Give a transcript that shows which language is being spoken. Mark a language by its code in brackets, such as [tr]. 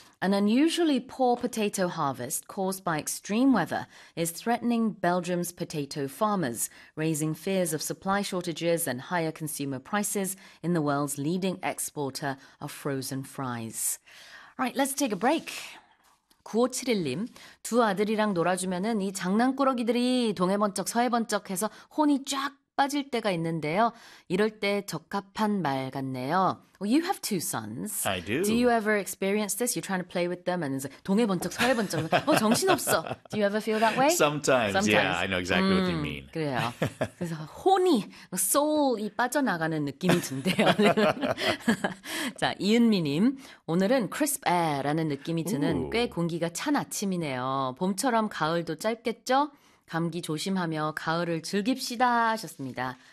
[en] An unusually poor potato harvest caused by extreme weather is threatening Belgium's potato farmers, raising fears of supply shortages and higher consumer prices in the world's leading exporter of frozen fries. All right, let's take a break. [ko] 9571님, 두 아들이랑 놀아주면은 이 장난꾸러기들이 동해번쩍 서해번쩍해서 혼이 쫙 빠질 때가 있는데요. 이럴 때 적합한 말 같네요. [en] Well, you have two sons. I Do you do. ever experience this? You're trying to play with them and it's like [ko] 동해번쩍 서해번쩍. 정신없어. [en] Do you ever feel that way? Sometimes, yeah, I know exactly what you mean. [ko] 그래요. 그래서 혼이, soul이 빠져나가는 느낌이 든대요. 자, 이은미님. 오늘은 [en] crisp air [ko] 라는 느낌이 드는 꽤 공기가 찬 아침이네요. 봄처럼 가을도 짧겠죠? 감기 조심하며 가을을 즐깁시다 하셨습니다.